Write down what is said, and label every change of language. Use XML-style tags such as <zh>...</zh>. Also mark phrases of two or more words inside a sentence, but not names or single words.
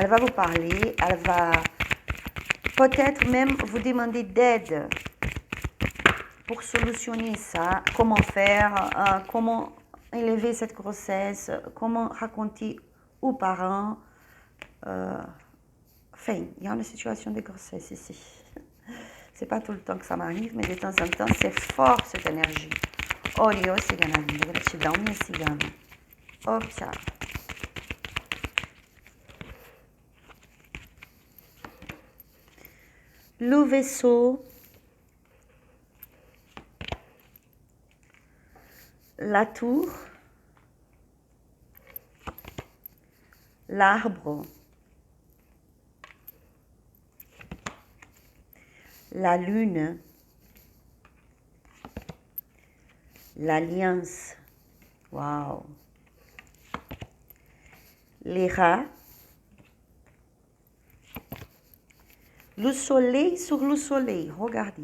<fr>Elle va vous parler, elle va peut-être même vous demander d'aide pour solutionner ça, comment faire, comment élever cette grossesse, comment raconter aux parents. Enfin, il y a une situation de grossesse ici. C'est pas tout le temps que ça m'arrive, mais de temps en temps, c'est fort cette énergie.</fr> <pt>Olha, cigana linda, gratidão, minha cigana. Oh, tchau.</pt> <fr>Le vaisseau, la tour, l'arbre, la lune, l'alliance, waouh, les rats, le soleil sur le soleil, regardez.</fr>